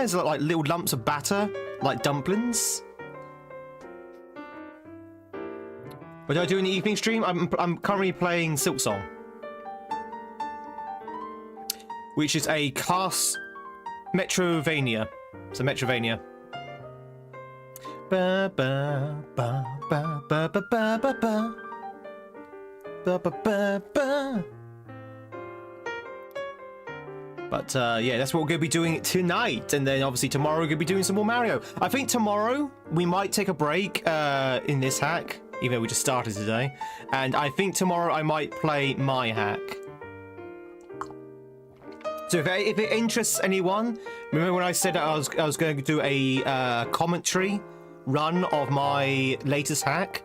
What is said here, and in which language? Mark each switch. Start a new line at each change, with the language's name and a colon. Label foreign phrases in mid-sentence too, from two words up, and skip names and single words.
English: Is there like little lumps of batter, like dumplings? What do I do in the evening stream? I'm currently playing Silk Song, which is a Metrovania. It's a Metrovania. Ba ba ba ba ba ba ba ba ba ba ba ba. But yeah, that's what we're going to be doing tonight, and then obviously tomorrow we're going to be doing some more Mario. I think tomorrow we might take a break in this hack, even though we just started today. And I think tomorrow I might play my hack. So if it interests anyone, remember when I said that I was going to do a commentary run of my latest hack?